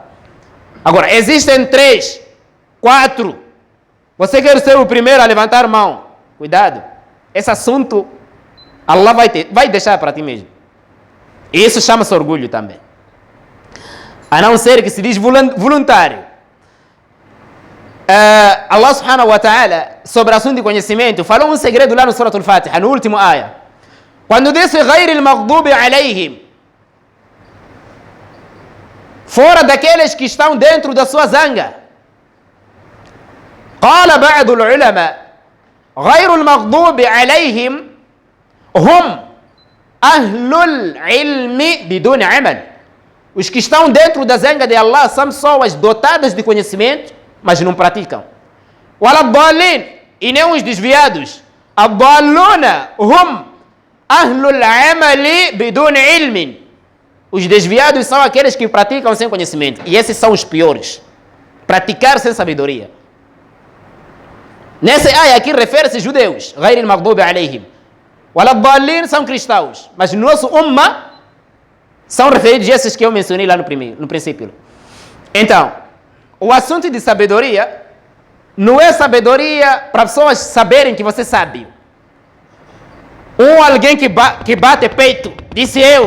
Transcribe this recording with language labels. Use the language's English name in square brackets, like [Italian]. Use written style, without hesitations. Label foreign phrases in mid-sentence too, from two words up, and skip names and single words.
[Portuguese] Agora, existem 3, 4. Você quer ser o primeiro a levantar a mão. Cuidado. Esse assunto, Allah vai deixar para ti mesmo. E isso chama-se orgulho também. A não ser que se diz voluntário. Allah [Arabic] سبحانه وتعالى, [Portuguese] sobre o assunto de conhecimento, falou um segredo lá no Surah Al-Fatiha, no último ayah. Quando disse [Arabic] غَيْرِ الْمَغْضُوبِ عَلَيْهِمْ, [Portuguese] fora daqueles que estão dentro da sua zanga. [Arabic] قال بعض العلماء غير المغضوب عليهم هم أهل العلم بدون عمل. [Portuguese] Os que estão dentro da zanga de Allah são pessoas dotadas de conhecimento, mas não praticam. وَلَا e nem os desviados. [Arabic] الضالون هم أهل العمل بدون علم. [Portuguese] Os desviados são aqueles que praticam sem conhecimento. E esses são os piores. Praticar sem sabedoria. Nessa área aqui refere-se judeus. [Arabic] غير المغضوب عليهم. وَلَا [Portuguese] são cristãos. Mas no nosso umma são referidos esses que eu mencionei lá no princípio. Então, o assunto de sabedoria não é sabedoria para pessoas saberem que você sabe. Alguém que bate peito, disse eu.